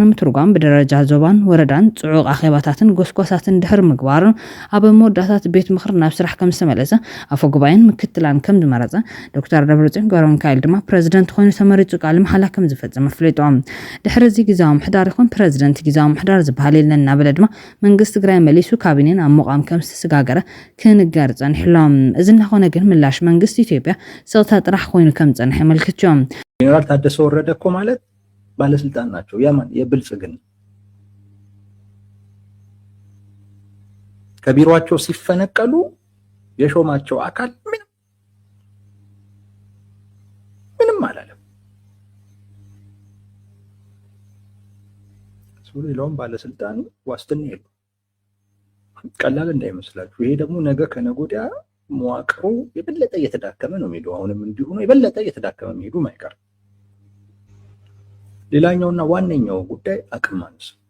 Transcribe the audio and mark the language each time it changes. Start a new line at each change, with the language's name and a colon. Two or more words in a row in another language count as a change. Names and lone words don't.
Tigrinya: ንምትርጓም ብደረጃ ዞባን ወረዳን ጽዑቕ ኣኼባታትን ጎስጓሳትን ድሕሪ ምግባርን ኣብ መወዳእታት ቤት ምኽሪ ናብ ስራሕ ከም ዝተመለሰ ኣፈ ጉባኤን ምክትላን ከም ዝመረጸ ዶክተር ደብረጽዮን ገብረሚካኤል ድማ ፕረዚደንት ኮይኑ ተመሪጹ ቃለ መሓላ ከም ዝፈጽም ኣፍሊጦም። ድሕሪ እዚ ጊዜያዊ ምሕዳር ይኹን ፕረዚደንት ጊዜያዊ ምሕዳር ዝበሃል የለን እናበለ ድማ መንግስቲ ትግራይ መሊሱ ካቢኔን ኣብ ምቋም ከም ዝተሰጋገረ ክንገር ጸኒሕሎም። እዚ እናኾነ ግን ምላሽ መንግስቲ ኢትዮጵያ ስቕታ ጥራሕ ኮይኑ ከም ጸንሐ የመልክትዮም።
Amharic: ጄኔራል ታደሰ ወረደ እኮ ማለት ባለስልጣን ናቸው። ያማን የብልጽግና ከቢሮአቸው ሲፈነቀሉ የሾማቸው አካል ምንም አላለም። ሌላውም ባለስልጣኑ ዋስትና የለው። ቀላል እንዳይመስላችሁ። ይሄ ደግሞ ነገ ከነገ ወዲያ መዋቅሩ የበለጠ እየተዳከመ ነው የሚሄደው። አሁንም እንዲሁ ነው፣ የበለጠ እየተዳከመ የሚሄዱ ማይቀር። ሌላኛውና ዋነኛው ጉዳይ አቅም ማነስ።